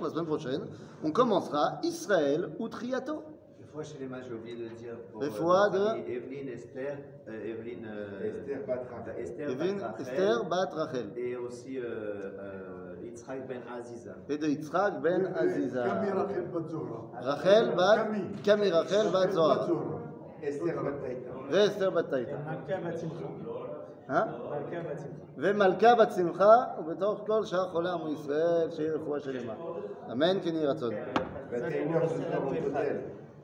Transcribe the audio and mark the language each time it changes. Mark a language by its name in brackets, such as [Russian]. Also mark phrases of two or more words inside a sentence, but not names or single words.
[French] La semaine prochaine, on commencera Israël ou Triato. Une fois chez les mages, j'ai oublié de dire pour Evelyne, Esther Bat Rachel. Esther Bat Rachel. Et aussi Yitzhak ben Aziza. Et de Yitzhak ben Aziza. Kami Rachel bat Zohra. Rachel bat Kami Rachel bat Zohar. Esther bat Taïta. [Hebrew] ואסתר בת תאיתה. מלכה בת שמחה. מלכה בת שמחה. ומלכה בת שמחה, ובתוך כל שאר חולי עמו ישראל, שיהיה רפואה שלמה. אמן כן יהי רצון. ותהינו של תמות גודל.